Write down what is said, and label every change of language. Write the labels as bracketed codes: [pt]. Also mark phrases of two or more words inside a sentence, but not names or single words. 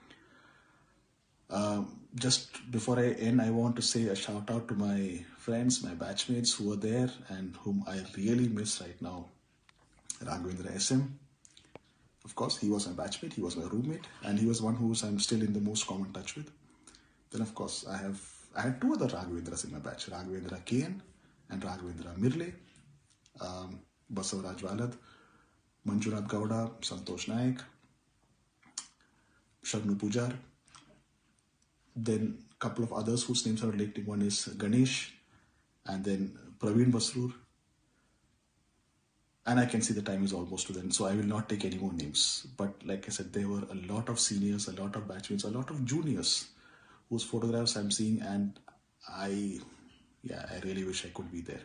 [en] Just before I end, I want to say a shout out to my friends, my batchmates who are there and whom I really miss right now. Raghavendra SM. Of course, he was my batchmate, he was my roommate, and he was one who I'm still in the most common touch with. Then, of course, I had two other Raghavendras in my batch, Raghavendra KN and Raghavendra Mirle, Basavaraj Valad, Manjunath Gowda, Santosh Naik, Shagnu Pujar. Then a couple of others whose names are related. One is Ganesh, and then Praveen Basrur. And I can see the time is almost to then, so I will not take any more names. But like I said, there were a lot of seniors, a lot of batchmates, a lot of juniors whose photographs I'm seeing, and I really wish I could be there.